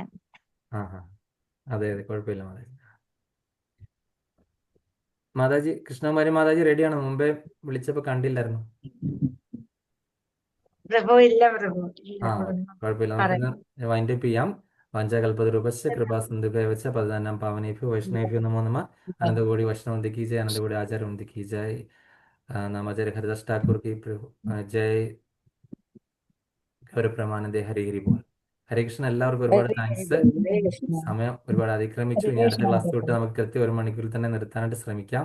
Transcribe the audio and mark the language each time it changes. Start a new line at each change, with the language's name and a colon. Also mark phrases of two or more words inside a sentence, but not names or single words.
Malayalam: അതെ അതെ, കുഴപ്പമില്ല മാതാജി. മാതാജി, കൃഷ്ണകുമാരി മാതാജി റെഡിയാണോ? മുമ്പേ വിളിച്ചപ്പോ കണ്ടില്ലായിരുന്നു. പ്രഭു ഇല്ല പ്രഭു. കുഴപ്പമില്ല, നമുക്കിന്ന് വൈൻഡപ്പ് ചെയ്യാം.
Sanskrit: വാഞ്ചാകൽപതരൂപശ്ച കൃപാസിന്ധുഭ്യവച പതിനാനാം പാവനേഭ്യോ വൈഷ്ണവേഭ്യോ നമോ നമഃ.
Hindi: अनंतकोटि वैष्णवंती की जय, अनंतकोटि आचार्यवंती की जय. नामाचार्य हरिदास ठाकुर की जय.
Bangla: গৌরপ্রমানন্দে। হরি হরি বোল। হরে কৃষ্ণ.
Malayalam: എല്ലാവർക്കും ഒരുപാട് താങ്ക്സ്. സമയം ഒരുപാട് അതിക്രമിച്ചു. ഇനി അടുത്ത ക്ലാസ് തൊട്ട് നമുക്ക് കൃത്യം 1 മണിക്കൂറിൽ തന്നെ നിർത്താനായിട്ട് ശ്രമിക്കാം.